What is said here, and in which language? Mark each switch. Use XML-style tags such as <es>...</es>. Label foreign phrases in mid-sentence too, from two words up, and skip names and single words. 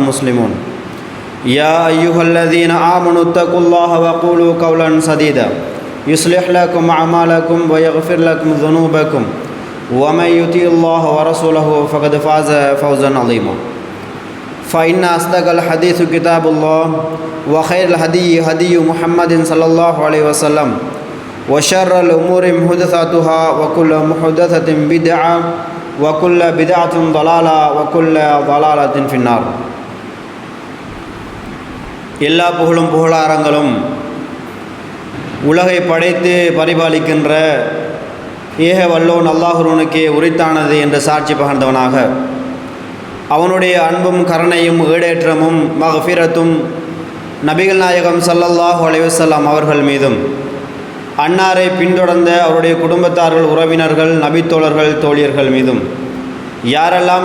<ar>مسلمون يا أيها الذين آمنوا اتقوا الله وقولوا قولا سديدا يصلح لكم أعمالكم ويغفر لكم ذنوبكم ومن يطع الله ورسوله فقد فاز فوزا عظيما فإن أصدق الحديث كتاب الله وخير الهدي هدي محمد صلى الله عليه وسلم وشر الأمور محدثاتها وكل محدثة بدعة وكل بدعة ضلالة وكل ضلالة في النار</ar> <ta>எல்லா புகழும் புகழாரங்களும் உலகை படைத்து பரிபாலிக்கின்ற ஏக வல்லோன் அல்லாஹ்வுக்கே உரித்தானது என்று சாட்சி பகர்ந்தவனாக அவனுடைய அன்பும் கருணையும் ஈடேற்றமும் மக்ஃபிரத்தும் நபிகள் நாயகம்</ta> <ar>صلى الله عليه وسلم</ar> <ta>அவர்கள் மீதும் அன்னாரை பின்தொடர்ந்த அவருடைய குடும்பத்தார்கள் உறவினர்கள் நபித்தோழர்கள் தோழியர்கள் மீதும் யாரெல்லாம்</ta>